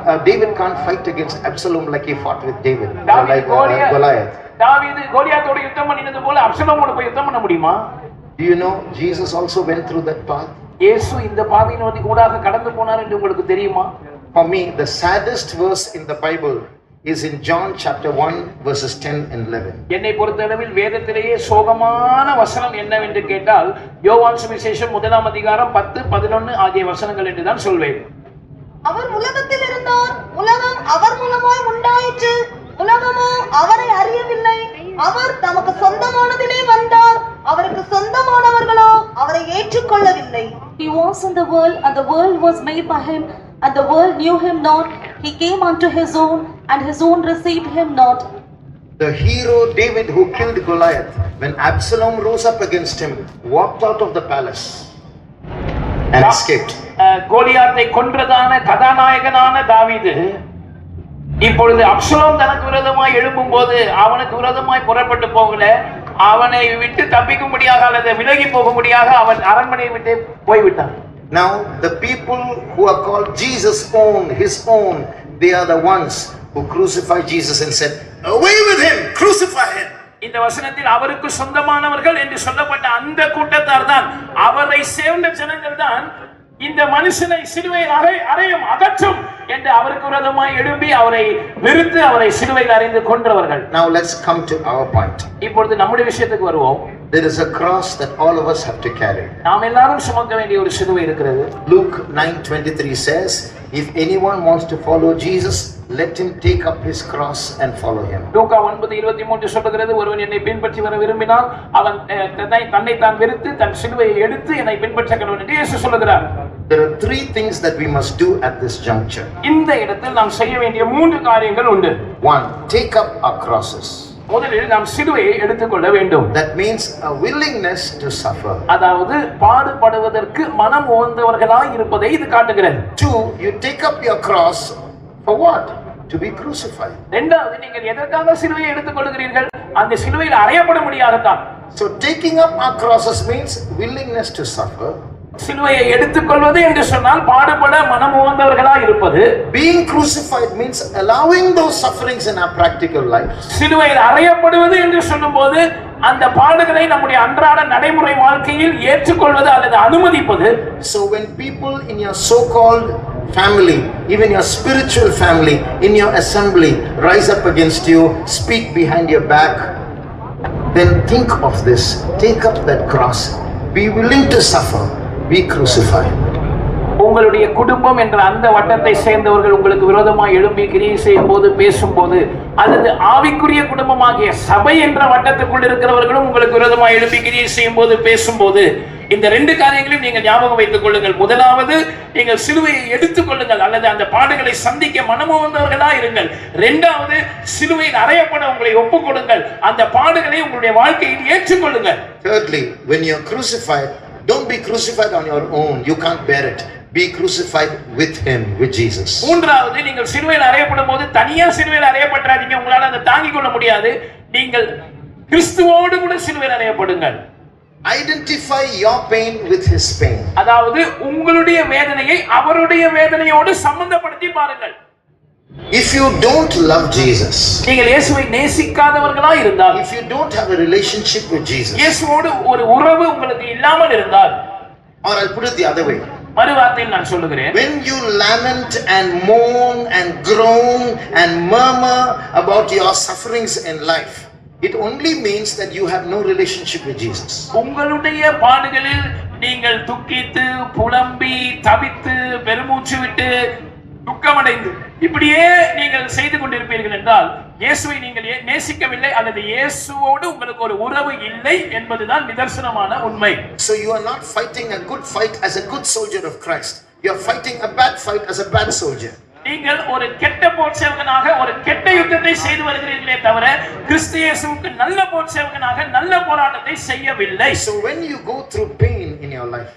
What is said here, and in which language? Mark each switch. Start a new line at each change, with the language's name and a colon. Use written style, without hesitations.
English: David can't fight against Absalom like he fought with David, like Goliath.
Tamil: தாவீது கோலியாத்தோட யுத்தம் பண்ணினது போல அப்சலோமோட போய் யுத்தம் பண்ண முடியுமா?
English: Do you know Jesus also went through that path?
Tamil: இயேசு இந்த பாதையின் ஊடாக கடந்து போனார் என்று உங்களுக்கு தெரியுமா?
English: For me, the saddest verse in the Bible is in John chapter 1 verses 10 and 11.
Tamil: என்னை பொறுத்தளவில் வேதத்திலேயே சோகமான வசனம் என்னவென்று கேட்டால் யோவான் சுவிசேஷம் 1ஆம் அதிகாரம் 10, 11 ஆகிய வசனங்கள் என்று தான் சொல்வேன். அவர் உலகத்தில் இருந்தார், உலகம் அவர் மூலமாய் உண்டாயிற்று, உலகமோ அவரை அறியவில்லை. அவர் தமக்கு சொந்தமானதிலே வந்தார், அவருக்கு சொந்தமானவர்களோ அவரை ஏற்றுக்கொள்ளவில்லை.
English: He was in the world, and the world was made by him, and the world knew him not. He came unto his own, and his own received him not. The hero David who killed Goliath, when Absalom rose up against him, walked out of the palace and escaped.
Tamil: கோலியாத்தை கொன்றதான கதாநாயகனான தாவீது இப்பொழுது Absalom தனக்கு விரோதமாய் எழும்பும் போது அவனுக்கு விரோதமாய் புறப்பட்டு போகல, அவனை விட்டு தப்பிக்கும்படியாக அல்லது விலகி போகும்படியாக அவன் அரண்மனையை விட்டு போய்விட்டான்.
English: Now, the people who are called Jesus' own, his own, they are the ones who crucified Jesus and said, "Away with him, crucify him."
Tamil: இந்த வசனத்தில் அவருக்கு சொந்தமானவர்கள் என்று சொல்லப்பட்ட அந்த கூட்டத்தார் தான், அவரை சேர்ந்த ஜனங்கள் தான் இந்த மனுஷனை சிலுவையில் அறையும் அகற்றும் என்று அவருக்கு விரோதமாய் எழும்பி அவரை வெறுத்து அவரை சிலுவையில் அறைந்து கொன்றவர்கள்.
English: Now let's come to our point.
Tamil: இப்பொழுது நம்முடைய விஷயத்துக்கு வருவோம்.
English: There is a cross that all of us have to carry.
Tamil: நாம் எல்லாரும் சுமக்க வேண்டிய ஒரு சிலுவை இருக்கிறது.
English: Luke 9:23 says, "If anyone wants to follow Jesus, let him take up his cross and follow him."
Tamil: லூக்கா 9:23 சொல்லுகிறது, ஒருவன் என்னை பின்பற்றி வர விரும்பினால் அவன் தன்னை தான் வெறுத்து தன் சிலுவையை எடுத்து என்னை பின்பற்ற கடவன் என்று இயேசு சொல்லுகிறார்.
English: There are three things that we must do at this juncture.
Tamil: இந்த இடத்தில் நாம் செய்ய வேண்டிய 3 காரியங்கள் உண்டு.
English: 1, take up our crosses.
Tamil: முதலில் நாம் சிலுவையை எடுத்துக்கொள்ள வேண்டும்.
English: That means a willingness to suffer.
Tamil: அதாவது பாடுபடுவதற்கு மனம் உவந்தவர்களாய் இருப்பதை இது காட்டுகிறது.
English: 2, you take up your cross for what? To be crucified.
Tamil: இரண்டாவது, நீங்கள் எதற்காக சிலுவையை எடுத்துக்கொள்கிறீர்கள்? அந்த சிலுவையில் அறையப்பட முடியாததான்.
English: So taking up our crosses means willingness to suffer.
Tamil: சிலுவையை எடுத்துக்கொள்வது என்று சொன்னால் பாடுபட மனம் உவந்தவர்களாய் இருப்பது.
English: Being crucified means allowing those sufferings in our practical life.
Tamil: சிலுவையில் அறையப்படுவது என்று சொல்லும்போது அந்த பாடுகளை நம்முடைய அன்றாட நடைமுறை வாழ்க்கையில் ஏற்றுக்கொள்வது அல்லது அனுமதிப்பது.
English: So when people in your so-called family, even your spiritual family, in your assembly, rise up against you, speak behind your back, then think of this. Take up that cross. Be willing to suffer. Be crucified.
Tamil: உங்களுடைய குடும்பம் என்ற அந்த வட்டத்தை சேர்ந்தவர்கள் உங்களுக்கு விரோதமாக எழும்பி கிரியை செய்யும் போது பேசும்போது, அல்லது ஆவிக்குரிய குடும்பமாகிய சபை என்ற வட்டத்துக்குள் இருக்கிறவர்களும் உங்களுக்கு விரோதமாக எழும்பி கிரியை செய்யும் போது பேசும்போது, இந்த 2 காரியங்களையும் நீங்கள் ஞாபகம் வைத்துக் கொள்ளுங்கள். முதலாவது, நீங்கள் சிலுவையை எடுத்துக் கொள்ளுங்கள் அல்லது அந்த பாடுகளை சந்திக்க மனமுவந்தவர்களா இருங்கள். 2வது, சிலுவையில் அறையப்பட உங்களை ஒப்புக் கொடுங்கள். அந்த பாடுகளை உங்களுடைய வாழ்க்கையில் ஏற்றுக்கொள்ளுங்கள்.
English: Thirdly, when you are crucified, don't be crucified on your own. You can't bear it. Be crucified with him, with Jesus.
Tamil: மூன்றாவது, நீங்கள் சிலுவையில் அறையப்படும் போது தனியா சிலுவையில் அறையப்படாதீங்க. உங்களால அதை தாங்கிக் கொள்ள முடியாது. நீங்கள் கிறிஸ்துவோடு கூட சிலுவையில் அறையப்படுங்கள்.
English: Identify your pain with his pain.
Tamil: அதாவது உங்களுடைய வேதனையை அவருடைய வேதனையோடு சம்பந்தப்படுத்தி பாருங்கள்.
English: If you don't love Jesus,
Tamil: நீங்கள் இயேசுவை நேசிக்காதவர்களா இருந்தால்,
English: if you don't have a relationship with Jesus,
Tamil: இயேசுவோடு ஒரு உறவு உங்களுக்கு இல்லாமல் இருந்தால்,
English: or I'll put it the other way,
Tamil: மறுவார்த்தையில் நான் சொல்லுகிறேன்,
English: when you lament and moan and groan and murmur about your sufferings in life, it only means that you have no relationship with Jesus.
Tamil: உங்களுடைய பாடுகளில் நீங்கள் துக்கித்து புலம்பி தவித்து பெருமூச்சு விட்டு துக்கமடைந்து இப்படியே நீங்கள் செய்து கொண்டிருப்பீர்கள் என்றால் இயேசுவை நீங்கள் நேசிக்கவில்லை அல்லது இயேசுவோடு உங்களுக்கு ஒரு உறவு இல்லை என்பதுதான் நிதர்சனமான உண்மை.
English: So you are not fighting a good fight as a good soldier of Christ. You are fighting a bad fight as a bad soldier.
Tamil: நீங்கள் ஒரு கெட்ட போர் சேவகனாக ஒரு கெட்ட யுத்தத்தை செய்து வருகிறீர்களே தவிர கிறிஸ்து இயேசுவுக்கு நல்ல போர் சேவகனாக நல்ல போராட்டத்தை செய்யவில்லை.
English: So when you go through pain in your life,